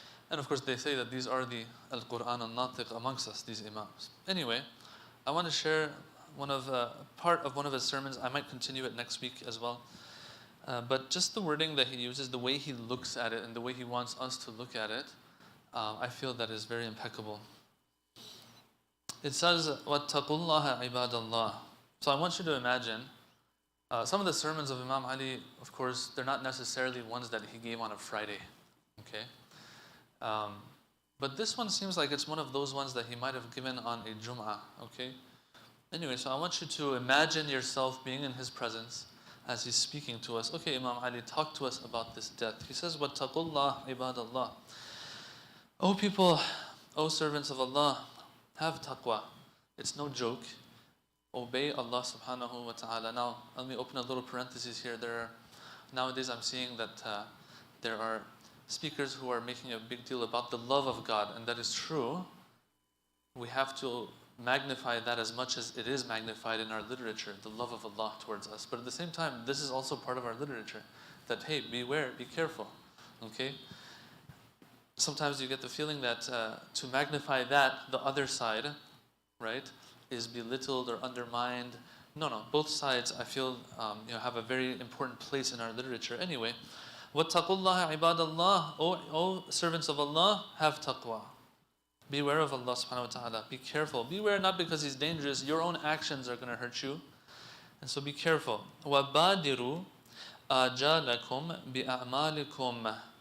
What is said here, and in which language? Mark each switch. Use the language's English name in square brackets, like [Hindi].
[English] And of course they say that these are the al-Quran al-Natiq amongst us, these imams. Anyway, I want to share part of one of his sermons. I might continue it next week as well. But just the wording that he uses, the way he looks at it and the way he wants us to look at it, I feel that is very impeccable. It says, [Arabic] وَاتَّقُوا اللَّهَ عِبَادَ اللَّهِ. [English] So I want you to imagine, some of the sermons of Imam Ali, of course, they're not necessarily ones that he gave on a Friday, okay? But this one seems like it's one of those ones that he might have given on a Jumma, okay? Anyway, so I want you to imagine yourself being in his presence as he's speaking to us. Okay, Imam Ali, talk to us about this death. He says, [Arabic] وَاتَّقُوا اللَّهَ عِبَادَ اللَّهِ. [English] O people, O servants of Allah, have taqwa. It's no joke. Obey Allah subhanahu wa ta'ala. Now, let me open a little parenthesis here. Nowadays I'm seeing that there are speakers who are making a big deal about the love of God, and that is true. We have to magnify that as much as it is magnified in our literature, the love of Allah towards us. But at the same time, this is also part of our literature, that hey, beware, be careful, okay? Sometimes you get the feeling that to magnify that, the other side, right, is belittled or undermined. No, both sides, I feel, have a very important place in our literature. Anyway, [Arabic] وَاتَّقُوا اللَّهَ عِبَادَ اللَّهِ. [English] O servants of Allah, have taqwa. Beware of Allah subhanahu wa ta'ala. Be careful. Beware not because He's dangerous. Your own actions are going to hurt you. And so be careful. [Arabic] وَبَادِرُوا آجَالَكُمْ بِأَعْمَالِكُمْ.